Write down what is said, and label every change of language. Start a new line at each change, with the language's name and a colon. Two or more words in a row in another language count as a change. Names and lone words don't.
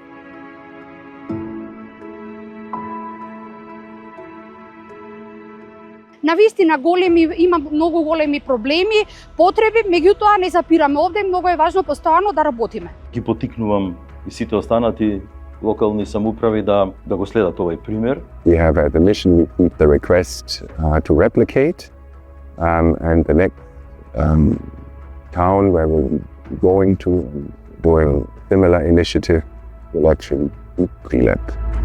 Macedonian: Навистина има многу големи проблеми, потреби, меѓутоа не запираме овде, многу е важно постојано да работиме. Ги потикнувам и сите останати локални самоуправи да го следат овој пример.
English: We have the mission received the request to replicate, and the next town where we're going to doing similar initiative will actually be Prilep.